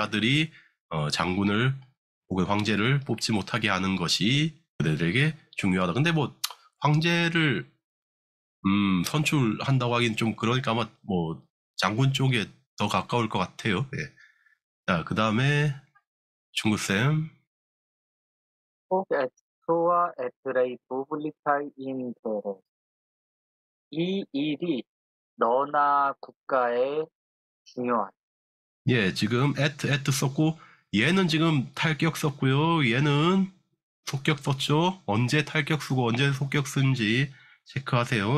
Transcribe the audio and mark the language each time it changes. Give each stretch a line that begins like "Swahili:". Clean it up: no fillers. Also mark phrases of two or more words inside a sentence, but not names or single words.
Korean: 자들이 장군을 혹은 황제를 뽑지 못하게 하는 것이 그들에게 중요하다. 근데 뭐 황제를 선출한다고 하긴 좀 그러니까 아마 뭐 장군 쪽에 더 가까울 것 같아요. 예. 자, 그 다음에 중구쌤.
Latin: hoc et tua et rei publicae interes.
Korean: 이 일이 너나 국가에 중요하다. 예, 지금 at 썼고 얘는 지금 탈격 썼고요. 얘는 속격 썼죠. 언제 탈격 쓰고 언제 속격 쓴지 체크하세요.